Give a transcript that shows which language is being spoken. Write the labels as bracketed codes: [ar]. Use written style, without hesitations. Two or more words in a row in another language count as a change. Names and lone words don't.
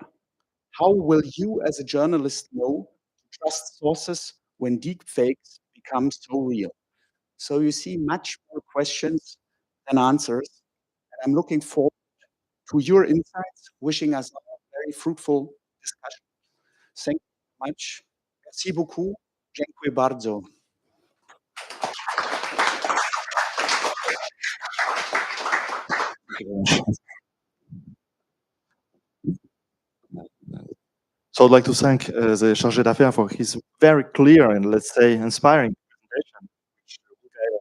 [en] How will you as a journalist know to trust sources when deep fakes become so real? So you see much more questions than answers. And I'm looking forward to your insights, wishing us a very fruitful discussion. Thank you very much. [fr] Merci beaucoup. [pl] Dziękuję bardzo. [en] So I'd like to thank the [fr] Chargé d'Affaires [en] for his very clear and, let's say, inspiring presentation, which we